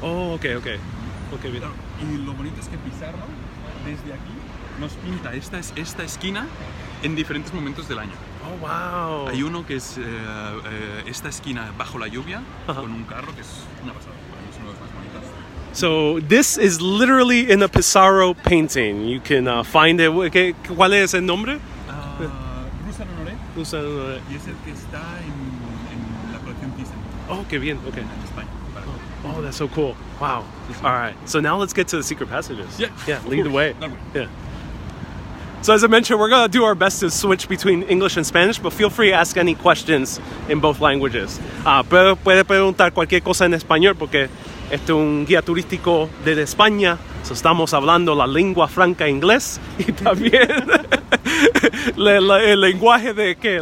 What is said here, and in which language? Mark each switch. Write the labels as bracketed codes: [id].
[es] Oh, ok, bien. Claro, y lo bonito es que Pizarro, desde aquí, nos pinta esta esquina en diferentes momentos del año. [en] Oh, wow. [es] Hay uno que es esta esquina bajo la lluvia, con un carro, que es una pasada. Para mí es uno de los más bonitos. [en] So this is literally in a Pizarro painting. You can find it. [es] ¿Cuál es el nombre? [fr] Rusa Honoré. [es] Y es el que está en la colección Thyssen. Oh, qué bien. Okay. En España. [en] Oh, that's so cool. Wow. All right. So now let's get to the secret passages. Yeah. Lead the way. Yeah. So as I mentioned, we're going to do our best to switch between English and Spanish, but feel free to ask any questions in both languages. [es] Puede preguntar cualquier cosa en español porque este es un guía turístico desde España. So estamos hablando la lengua franca inglés y también el lenguaje de ¿qué?